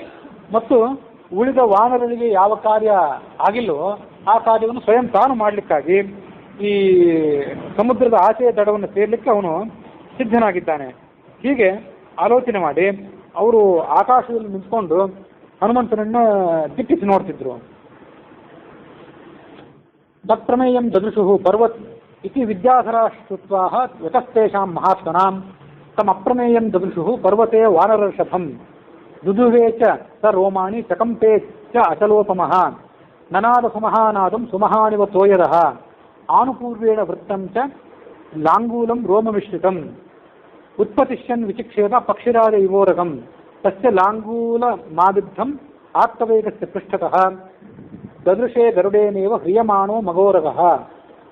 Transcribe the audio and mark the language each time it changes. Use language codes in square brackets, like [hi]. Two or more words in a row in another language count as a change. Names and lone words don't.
[kn] ಮತ್ತು ಉಳಿದ ವಾನರರಿಗೆ ಯಾವ ಕಾರ್ಯ ಆಗಿಲ್ಲವೋ ಆ ಕಾರ್ಯವನ್ನು ಸ್ವಯಂ ತಾನು ಮಾಡಲಿಕ್ಕಾಗಿ ಈ ಸಮುದ್ರದ ಆಚೆಯ ದಡವನ್ನು ಸೇರಲಿಕ್ಕೆ ಅವನು ಸಿದ್ಧನಾಗಿದ್ದಾನೆ. ಹೀಗೆ ಆಲೋಚನೆ ಮಾಡಿ ಅವರು ಆಕಾಶದಲ್ಲಿ ನಿಂತ್ಕೊಂಡು ಹನುಮಂತನನ್ನು ದಿಟ್ಟಿಸಿ ನೋಡ್ತಿದ್ರು. [sa] ತತ್ಪ್ರಮೇಯಂ ದದೃಶು ಪರ್ವತ್ ಇತಿ ವಿದ್ಯಾಧರಾಶ್ರುತ್ವಾಹ ಯತಸ್ತೇಷಾಂ ಮಹಾತ್ಮನಾಂ ತಮ್ ಅಪ್ರಮೇಯಂ ದದೃಶು ಪರ್ವತೆ ವಾನರರ್ಷಭಂ ದುದುಹೇ ಚ ಸ ರೋಮಾಣಿ ಚಕಂಪೇ ಚ ಅಚಲೋಪಮಃ ನನಾದ ಸುಮಹಾನಾದಂ ಸುಮಹಾನಿವ ತೋಯದಃ ಆನುಪೂರ್ವೇಣ ವೃತ್ತಂ ಚ ಲಾಂಗೂಲಂ ರೋಮಮಿಶ್ರಿತಂ ಉತ್ಪತಿಷ್ಯನ್ ವಿಚಿಕ್ಷೇಪ ಪಕ್ಷಿರಾಜ ಇವೋರಗಂ ತಸ್ಯ ಲಾಂಗೂಲ ಮಾವಿದ್ಧಂ ಆತ್ಮವೇಗಸ್ಯ ಪೃಷ್ಠತಃ ದದೃಶೇ ಗರುಡೇನೇವ ಹ್ರಿಯಮಾಣೋ ಮಗೋರಗಃ